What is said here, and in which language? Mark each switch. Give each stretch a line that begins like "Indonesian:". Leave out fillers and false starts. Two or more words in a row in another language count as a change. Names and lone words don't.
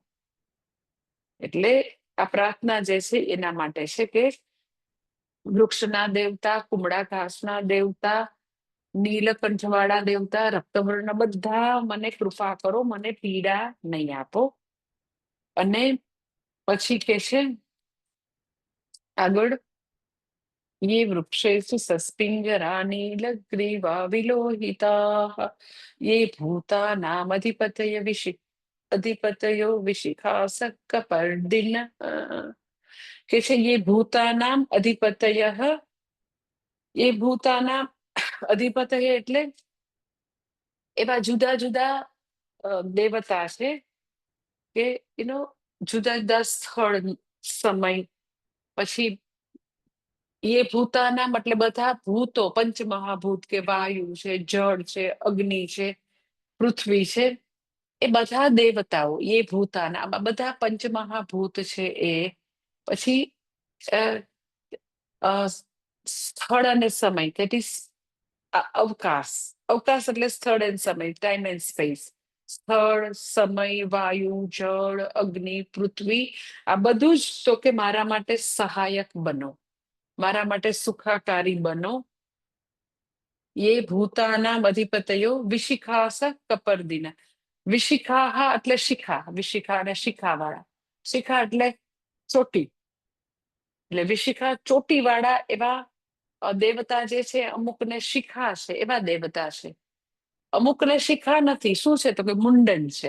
Gujarati: એટલે આ પ્રાર્થના જે છે એના માટે છે કે વૃક્ષના દેવતા, કુમળા ઘાસના દેવતા, નીલકંઠવાળા દેવતા, રક્તવર્ણ બધા મને કૃપા કરો, મને પીડા નહીં આપો. અને પછી કે છે આગળ,
Sanskrit: ये वृक्षेषु सस्पिञ्जरानीलग्रीवा विलोहिताः ये भूतानामधिपतय अधिपतयो विशिखासक्कपर्दिन કે છે ये भूतानाम अधिपतयः,
Gujarati: એ
Sanskrit: भूताना अधिपतय
Gujarati: એટલે એવા જુદા જુદા દેવતા છે કે જુદા જુદા સ્થળ, સમય, પછી એ ભૂતાના એટલે બધા ભૂતો, પંચમહાભૂત કે વાયુ છે, જળ છે, અગ્નિ છે, પૃથ્વી છે, એ બધા દેવતાઓ એ ભૂતાના, બધા પંચમહાભૂત છે. એ પછી સ્થળ અને સમય,
English: that is
Gujarati: અવકાશ, અવકાશ એટલે સ્થળ એન્ડ સમય,
English: time and space.
Gujarati: સ્થળ, સમય, વાયુ, જળ, અગ્નિ, પૃથ્વી, આ બધું જ તો કે મારા માટે સહાયક બનો, મારા માટે સુખાકારી બનો.
Sanskrit: ये भूतानाम अधिपतयो विशिखास कपर्दिना.
Gujarati: વિશિખાહ એટલે શિખા, વિશિખા અને શિખા વાળા. શિખા એટલે ચોટી, એટલે વિશિખા ચોટી વાળા એવા દેવતા જે છે, અમુકને શિખા છે એવા દેવતા છે, અમુકને શિખા નથી. શું છે તો કે મુંડન છે.